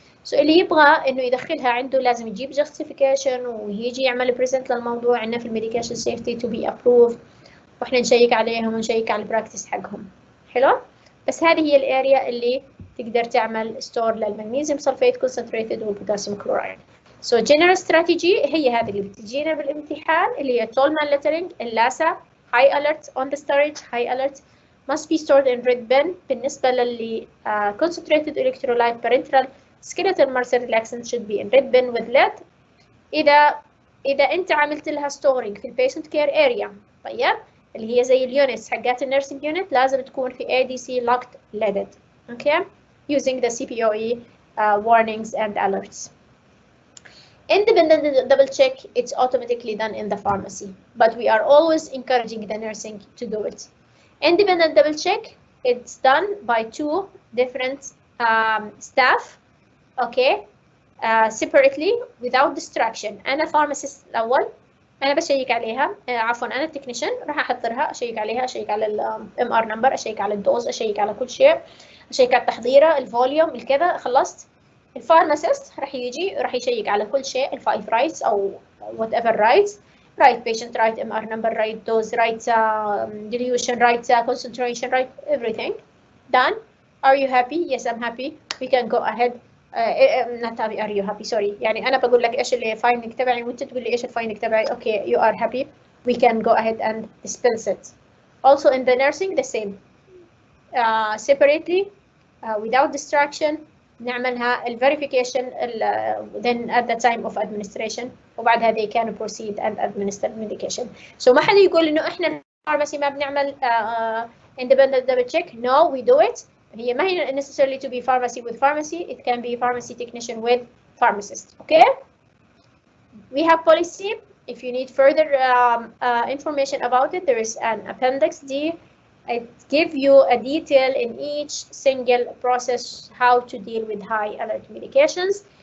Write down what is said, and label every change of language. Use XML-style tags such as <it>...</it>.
<ar>so اللي يبغى انه يدخلها عنده لازم يجيب justification ويجي يعمل present للموضوع عندنا في الميديكيشن safety</ar> <en>to be approved،</en> <ar>واحنا نشيك عليهم ونشيك على البراكتس حقهم. حلو. بس هذه هي الاريا اللي تقدر تعمل ستور للمغنيسيوم سلفيت concentrated والبوتاسيوم كلورايد.</ar> <en>so general strategy</en> <ar>هي هذه اللي بتجينا بالامتحان اللي هي</ar> <en>toll man lettering، اللاسة، high alert on the storage، high alert must be stored in red bin. بالنسبة للي concentrated electrolyte parenteral skeletal muscle relaxant should be in red bin with lead.</en> <ar>إذا أنت عملت لها storing في</ar> <en>patient care area</en> <ar>طيب اللي هي زي اليونتس حقات النيرسينج يونت لازم تكون في ADC locked leaded.</ar> <en>okay. using the CPOE warnings and alerts. Independent double check, it's automatically done in the pharmacy, but we are always encouraging the nursing to do it. Independent double check, it's done by two different staff, okay, separately without distraction.</en> <ar>أنا pharmacist الأول انا بشيك عليها عفوا انا التكنيشن راح احضرها، اشيك عليها، اشيك على الام ار نمبر، اشيك على الدوز، اشيك على كل شيء، اشيك على التحضيره، الفوليوم، الكذا، خلصت. الفارماسيست راح يجي راح يشيك على كل شيء، الفايف رايتس او وات ايفر رايتس، رايت بيشنت، رايت ام ار نمبر، رايت دوز، رايت</ar> <en>dilution, right concentration, right everything done. Are you happy? Yes, I'm happy. We can go ahead. not happy, are you happy? Sorry.</en> <ar>يعني أنا بقول لك إيش اللي finding تبعي وأنت تقول لي إيش الfinding تبعي.</ar> <en>Okay, you are happy. We can go ahead and dispense it. Also in the nursing the same. Separately, without distraction.</en> <ar>نعملها</ar> <en>verification then at the time of administration</en> <ar>وبعدها</ar> <en>they can proceed and administer medication.</en> <ar>So ما حدا يقول إنه إحنا pharmacy ما بنعمل independent double check.</ar> <en>No, we do it.</en> <ar>هي ما هي</ar> <en>necessarily to be pharmacy with pharmacy. It can be pharmacy technician with pharmacist. Okay. We have policy. If you need further information about it, there is an appendix D. It gives you a detail in each single process how to deal with high alert medications.</en>